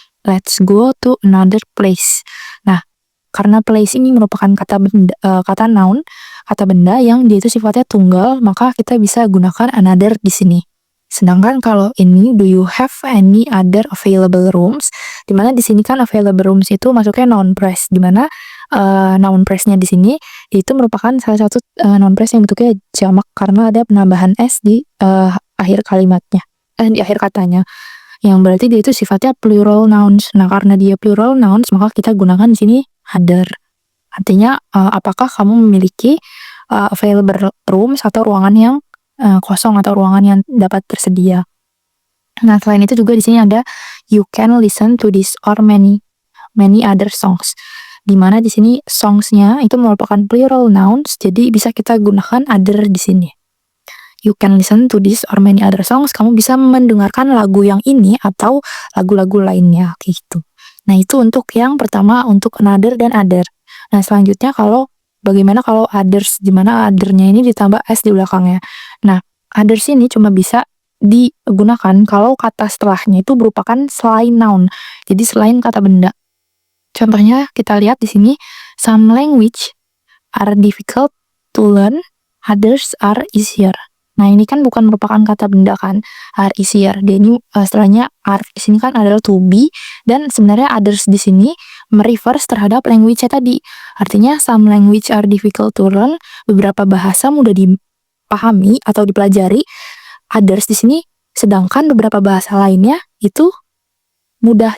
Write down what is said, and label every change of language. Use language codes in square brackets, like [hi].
[en] Let's go to another place. [id] Nah, karena place ini merupakan kata benda, kata noun, kata benda yang dia itu sifatnya tunggal, maka kita bisa gunakan another di sini. Sedangkan kalau ini, [en] do you have any other available rooms? [id] Dimana di sini kan available rooms itu masuknya noun phrase, dimana noun phrase-nya di sini itu merupakan salah satu noun phrase yang bentuknya jamak karena ada penambahan s di akhir kalimatnya, di akhir katanya, yang berarti dia itu sifatnya plural nouns. Nah, karena dia plural nouns, maka kita gunakan di sini other. Artinya apakah kamu memiliki available rooms atau ruangan yang kosong atau ruangan yang dapat tersedia. Nah, selain itu juga di sini ada [en] you can listen to this or many other songs. [id] Dimana di sini songs-nya itu merupakan plural nouns, jadi bisa kita gunakan other di sini. [en] You can listen to this or many other songs. [id] Kamu bisa mendengarkan lagu yang ini atau lagu-lagu lainnya, kayak gitu. Nah, itu untuk yang pertama, untuk another dan other. Nah, selanjutnya bagaimana kalau others, dimana other-nya ini ditambah s di belakangnya. Nah, others ini cuma bisa digunakan kalau kata setelahnya itu merupakan selain noun, jadi selain kata benda. Contohnya kita lihat di sini, [en] some language are difficult to learn, others are easier. [id] Nah, ini kan bukan merupakan kata benda kan, [en] are easier. [id] Dia ini setelahnya are di sini kan adalah to be, dan sebenarnya others di sini mereverse terhadap language-nya tadi. Artinya [en] some language are difficult to learn, [id] beberapa bahasa mudah dipahami atau dipelajari. Others di sini, sedangkan beberapa bahasa lainnya itu mudah.